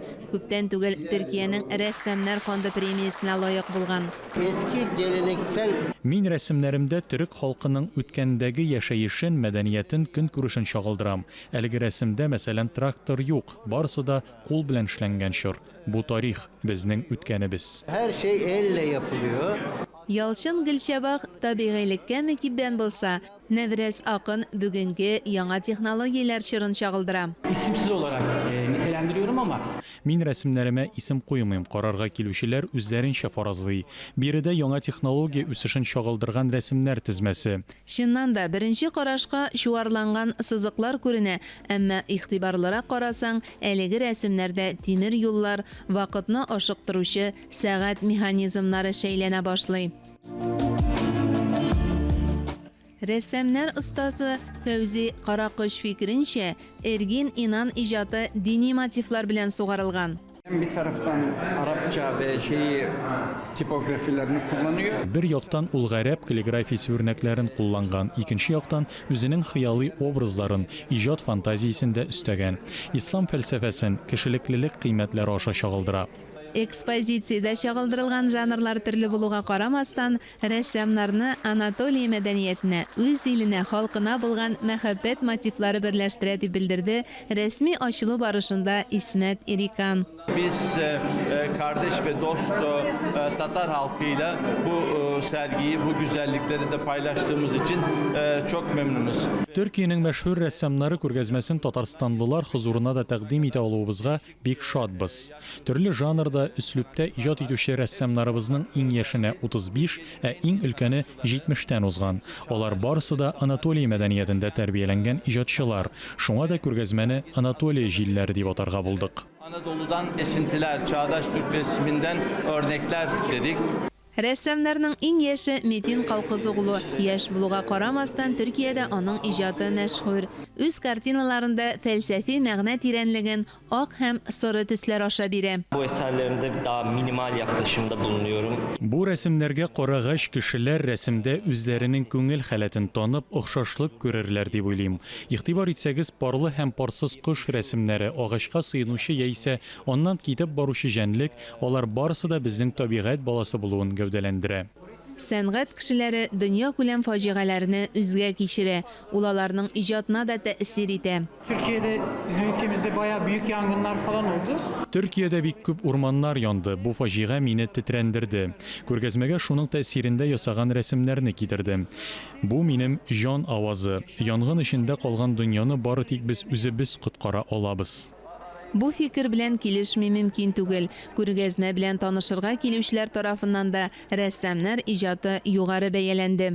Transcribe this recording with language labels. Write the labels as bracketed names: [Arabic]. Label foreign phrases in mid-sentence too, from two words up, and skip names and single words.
[Tatar] Күптән түгел Төркиянең рәссамнар фонды премиясенә лаек булган. Мин рәсемнәремдә төрек халкының үткәндәге яшәешен, мәдәниятен, көнкүрешен чагылдырам. Әлеге рәсемдә, мәсәлән, трактор юк, барысы да кул белән эшләнгән чор. Бу тарих, безнең үткәнебез. [Turkish] Her şey elle yapılıyor. [Tatar] Ялчын Гөлшәбак табигыйлеккә мөкиббән булса, Нәврәс Акын бүгенге яңа технологияләр чорын чагылдыра. [Turkish] İsimsiz olarak nitelendiriyorum ama [Tatar] Мин рәсемнәремә исем куймыйм, карарга килүчеләр үзләренчә фаразлый. Биредә яңа технология үсешен чагылдырган рәсемнәр тезмәсе. Чыннан да беренче карашка чуарланган сызыклар күренә, әмма игътибарлырак карасаң, әлеге рәсемнәрдә тимер юллар, вакытны ашыктыручы сәгать механизмнары шәйләнә башлый. Рәссамнар остасы Фәүзи Каракыш фикеренчә, Эргин Инан иҗаты дини мотивлар белән сугарылган. [Turkish] Bir taraftan Arapça ve tipografilerini kullanıyor. [Tatar] Бер яктан ул гарәп каллиграфиясе үрнәкләрен кулланган, икенче яктан үзенең хыялый образларын, иҗат фантазиясендә өстәгән. Ислам фәлсәфәсен кешелеклелек кыйммәтләре аша чагылдыра. Экспозициядә чагылдырылган жанрлар төрле булуга карамастан, рәссамнарны Анатолия мәдәниятенә, үз иленә, халкына булган мәхәббәт мотивлары берләштерә дип белдерде рәсми ачылу барышында Исмәт Ирикан. [Turkish] Biz kardeş ve dost Tatar halkıyla bu sergiyi, bu güzellikleri de paylaştığımız için çok memnunuz. [Tatar] Төркиянең мәшһүр рәссамнары күргәзмәсен Татарстанлылар хузурына да тәкъдим итә алуыбызга бик шатбыз. Төрле жанрда, üslubта иҗат итүче рәссамнарыбызның иң яшенә 35, ә иң өлкәне 70-тән узган. Алар барысы да Анатолия мәдәниятендә тәрбияләнгән иҗатчылар. Шуңа да күргәзмәне Анатолия җилләре дип атарга булдык. [Turkish] Anadolu'dan esintiler, çağdaş Türk resminden örnekler dedik. [Tatar] Рәссамнарның иң яше Метин Калкызыгулы. Яшь булуга карамастан Төркиядә аның иҗаты мәшһүр. Үз картиналарында фәлсәфи мәгънә тирәнлеген ак һәм соры төсләр аша бирә. [Turkish] Bu eserlerimde daha minimal yaklaşımda bulunuyorum. [Tatar] Бу рәсемнәргә карагач, кешеләр рәсемдә үзләренең күңел халәтен танып, охшашлык күрерләр дип уйлыйм. Игътибар итсәгез, парлы һәм парсыз кош рәсемнәре, агачка сыенучы яисә аннан китеп баручы җәнлек, алар барысы да безнең табигать баласы булуын гәүдәләндерә. Сәнгать кешеләре дөнья күләм фаҗигаларны үзгә кичерә. Ул аларның иҗатына да тәэсир итә. [Turkish] Türkiye'de bizim ülkemizde bayağı büyük yangınlar falan oldu. [Tatar] Төркиядә бик күп урманнар янды. Бу фаҗига мине тетрәндерде. Күргәзмәгә шуның тәэсирендә ясаган рәсемнәрне китердем. Бу минем җан авазы. Янгын эчендә калган дөньяны бары тик без үзебез коткара алабыз. Бу фикер белән килешми мөмкин түгел. Күргәзмә белән танышырга килүчеләр тарафыннан да рәссамнар иҗаты югары бәяләнде.